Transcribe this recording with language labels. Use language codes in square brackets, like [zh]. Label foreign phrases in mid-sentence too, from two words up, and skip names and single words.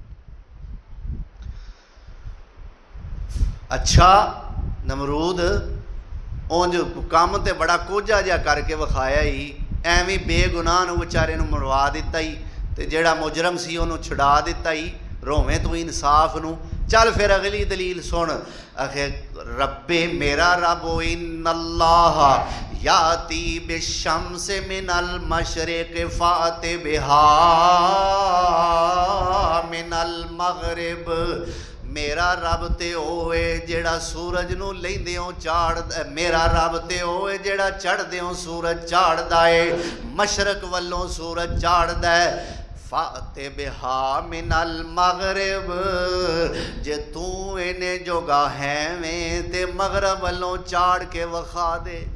[pa] اچھا نمرود اونج کم تے بڑا کوجھا جیہا کر کے وکھایا ای، ایویں بےگناہ نوں بےچارے نوں مروا دتا ای، تے جہڑا مجرم سی اوہنوں چھڑا دتا ای, ते जेड़ा मुजरम सी उन्होंने छुड़ा दिता ही। رویں توں انصاف نوں۔ چل فیر اگلی دلیل سن. آخر ربے میرا رب [ar] إن الله يأتي بالشمس من المشرق فأت بها من المغرب. [pa] میرا رب تے اوہ جہڑا سورج نوں لہندیوں چاڑھ، میرا رب تے اوہ جہڑا چڑھدیوں سورج چاڑھدا اے، مشرق ولوں سورج چاڑھدا اے, मशरक वल्लों सूरज चाड़दा है। [ar] فأت بها من المغرب, [pa] جے توں ایہنے جوگا ہیں میں تے مغرب ولوں چاڑھ کے وکھا دے.